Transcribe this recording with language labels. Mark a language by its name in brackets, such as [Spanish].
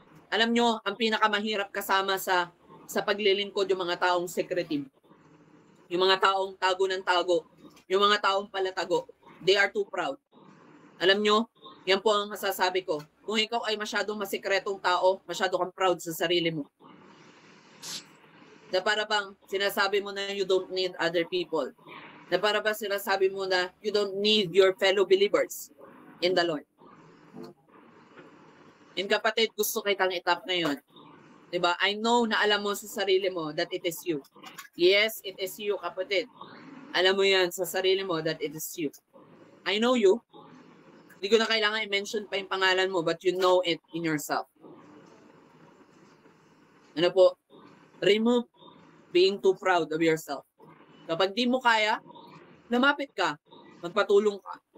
[Filipino] Alam nyo, ang pinakamahirap kasama sa paglilingkod yung mga taong secretive. Yung mga taong tago ng tago. Yung mga taong palatago. [English] They are too proud. [Filipino] Alam nyo, yan po ang masasabi ko. Kung ikaw ay masyadong masikretong tao, masyado kang proud sa sarili mo. Na para bang sinasabi mo na [English] you don't need other people. Na para bang sinasabi mo na you don't need your fellow believers in the Lord. [Filipino] And kapatid, gusto kitang itap ngayon. Diba? [English] I know [Filipino] na alam mo sa sarili mo [English] that it is you. Yes, it is you, kapatid. [Filipino] Alam mo yan sa sarili mo [English] that it is you. I know you. [Filipino] Hindi ko na kailangan i-mention pa yung pangalan mo, [English] but you know it in yourself. Remove being too proud of yourself. [Filipino] Kapag di mo kaya, lumapit ka, magpatulong ka.